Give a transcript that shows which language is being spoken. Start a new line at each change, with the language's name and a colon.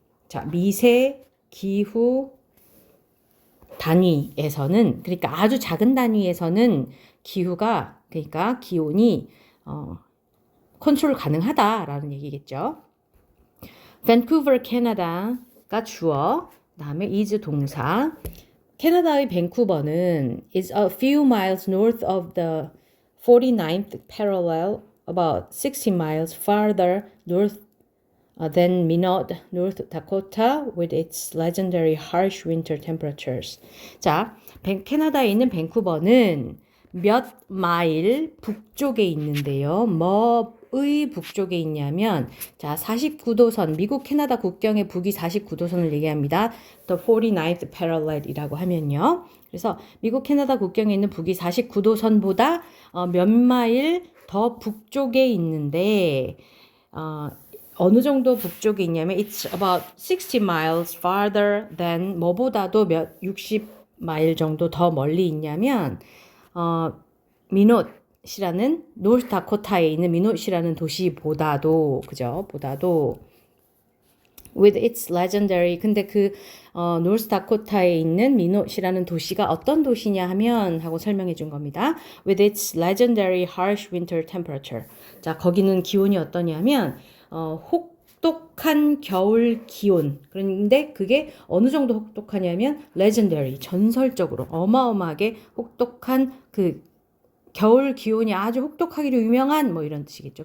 Korean: 자, 미세 기후 단위에서는, 그러니까 아주 작은 단위에서는 기후가, 그러니까 기온이 컨트롤 가능하다라는 얘기겠죠. 밴쿠버 캐나다가 주어, 다음에 is 동사. 캐나다의 밴쿠버는
English: is a few miles north of the 49th parallel, about 60 miles farther north than Minot, North Dakota, with its legendary harsh winter temperatures.
Korean: 자, 캐나다에 있는 밴쿠버는 몇 마일 북쪽에 있는데요. 뭐의 북쪽에 있냐면, 자, 49도선, 미국 캐나다 국경의 북이 49도선을 얘기합니다.
English: The 49th parallel
Korean: 이라고 하면요. 그래서 미국 캐나다 국경에 있는 북이 49도선보다 몇 마일 더 북쪽에 있는데, 어느 정도 북쪽에 있냐면
English: it's about 60 miles farther than
Korean: 뭐보다도 60마일 정도 더 멀리 있냐면 미노트라는 노스다코타에 있는 미노트라는 도시보다도, 그죠? 보다도
English: with its legendary,
Korean: 근데 그 노스다코타에 있는 미노트라는 도시가 어떤 도시냐 하면 하고 설명해 준 겁니다.
English: with its legendary harsh winter temperature.
Korean: 자, 거기는 기온이 어떠냐면 혹독한 겨울 기온. 그런데 그게 어느 정도 혹독하냐면 legendary, 전설적으로 어마어마하게 혹독한 그 겨울 기온이 아주 혹독하기로 유명한 뭐 이런 뜻이겠죠.